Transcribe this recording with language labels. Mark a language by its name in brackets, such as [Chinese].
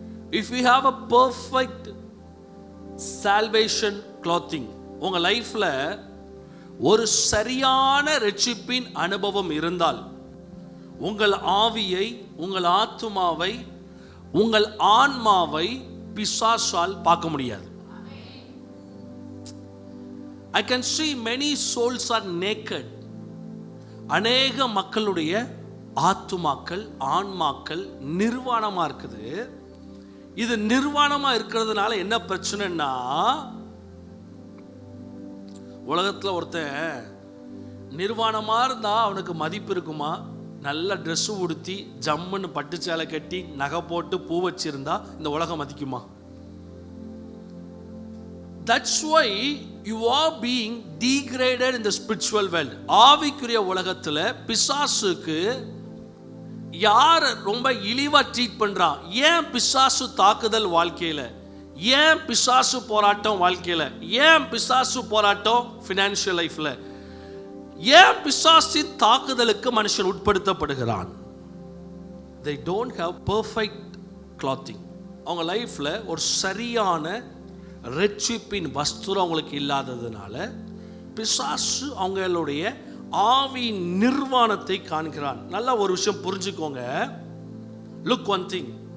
[English] If we have a perfect salvation clothing, [Tamil] உங்க லைஃப்ல ஒரு சரியான ரட்சிப்பின் அனுபவம் இருந்தால் உங்கள் ஆவியை, உங்கள் ஆத்துமாவை, உங்கள் ஆன்மாவை பிசாசால் பார்க்க முடியாது. [English] I can see many souls are naked. [Tamil] அநேக மக்களுடைய ஆத்துமாக்கள், ஆன்மாக்கள் நிர்வாணமா இருக்குது. இது நிர்வாணமா இருக்கிறதுனால என்ன பிரச்சனைன்னா, உலகத்தில் ஒருத்தன் நிர்வாணமா இருந்தா அவனுக்கு மதிப்பு இருக்குமா? நல்ல ட்ரெஸ் உடுத்தி ஜம்முன்னு பட்டு சேலை கட்டி நகை போட்டு பூ வச்சிருந்தா இந்த உலகம் மதிக்குமா? [English] That's why you are being degraded in the spiritual world. [Tamil] ஆவிக்குரிய உலகத்துல பிசாசுக்கு யார் ரொம்ப இழிவா ட்ரீட் பண்றான்? ஏன் பிசாசு தாக்குதல் வாழ்க்கையில? ஏன் பிசாசு போராட்டம் வாழ்க்கையில்? ஏன் பிசாசு போராட்டம் ஃபினான்ஷியல் லைஃப்ல? ஏன் பிசாசின் தாக்குதலுக்கு மனுஷன் உட்படுத்தப்படுகிறான்? [English] they don't have perfect clothing. [Tamil] அவங்க லைஃப்ல ஒரு சரியான ரட்சிப்பின் வஸ்திரம் அவங்களுக்கு இல்லாததுனால பிசாசு அவங்களுடைய ஆவி நிர்வாணத்தை காண்கிறான். நல்லா ஒரு விஷயம் புரிஞ்சுக்கோங்க. [English] Look one thing.